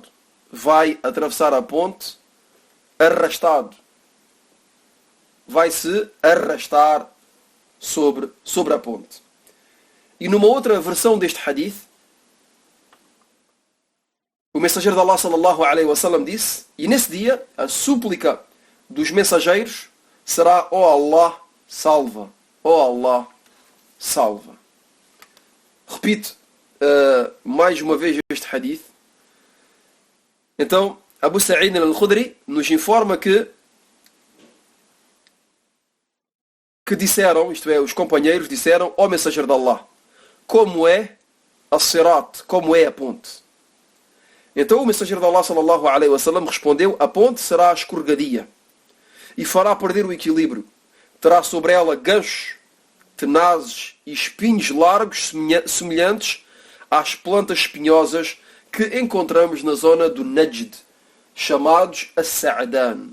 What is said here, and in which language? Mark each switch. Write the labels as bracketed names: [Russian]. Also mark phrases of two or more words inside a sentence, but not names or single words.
[Portuguese] Vai atravessar a ponte arrastado. Vai se arrastar sobre a ponte. E numa outra versão deste hadith, o mensageiro de Allah [Arabic] صلى الله عليه وسلم [Portuguese] disse, e nesse dia a súplica dos mensageiros será: ó Allah, salva. Ó Allah, salva. Repito mais uma vez este hadith. Então, Abu Sa'id al-Khudri nos informa que disseram, isto é, os companheiros disseram ao mensageiro de Allah: como é a Sirat, como é a ponte? Então o mensageiro de Allah [Arabic] صلى الله عليه وسلم [Portuguese] respondeu: a ponte será escorregadia. e fará perder o equilíbrio. Terá sobre ela ganchos tenazes e espinhos largos semelhantes às plantas espinhosas que encontramos na zona do Najd, chamados as-Sa'dan.